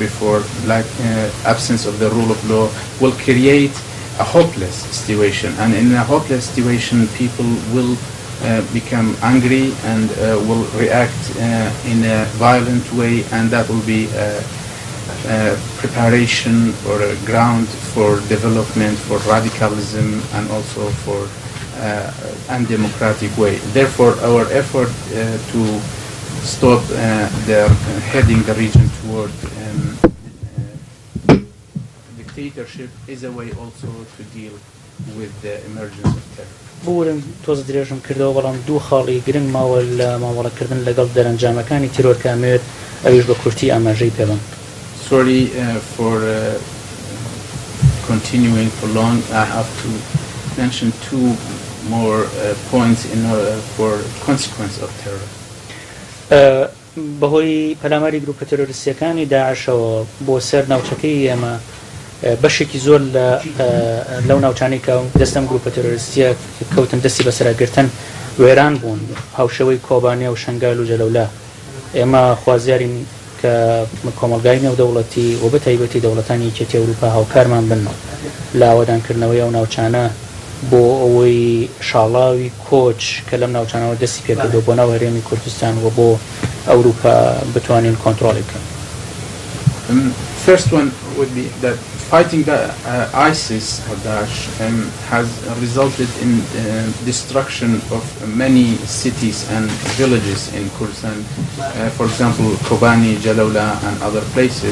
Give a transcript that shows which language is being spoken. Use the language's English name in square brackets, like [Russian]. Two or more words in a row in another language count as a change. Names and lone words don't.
[English] before, absence of the rule of law will create a hopeless situation, and in a hopeless situation people will become angry and will react in a violent way, and that will be preparation or a ground for development, for radicalism, and also for undemocratic way. Therefore, our effort to stop their heading the region toward dictatorship is a way also to deal with the emergence of terror. [Central Kurdish] بورم تۆز درێژم کردەوە بەڵام دوو خاڵی گرنگ ماوە لە ماوەڵەکردن لەگەڵ دەرەنجامەکانی تیرۆر کامێت ئەویش بە کورتی ئاماژەی پێڵم. [English] Sorry for continuing for long. I have to mention two more points for consequence of terror. [Central Kurdish] بەهۆی پەلاماری گروپە تەرۆریستیەکانی داعشەوە بۆ سەر ناوچەکەی ئێمە بەشێکی زۆر لەو ناوچانەی کە دەستەم گروپە تەرۆریستیە کەوتن دەستی بەسەراگرتن وێران بوون هاوشەوەی کۆبانیا و شنگال و جەلەولا. ئێمە خوازیارین کە کۆمەلگای نێودەوڵەتی و بە تایبەتی دەوڵەتانی یەکێتی ئەوروپا هاوکارمان بن لە ئاوادانکردنەوەی ئەو ناوچانە بۆ ئەوەی شاڵاوی کۆچ کە لەم ناوچانەوە دەستی پێکردو بۆ ناو هەرێمی کوردستان و بۆ ئەوروپا بتوانین کۆنتڕۆڵی بکەن. [English] First one would be that fighting the ISIS or Daesh has resulted in destruction of many cities and villages in Kurdistan. For example, Kobani, Jalaula, and other places.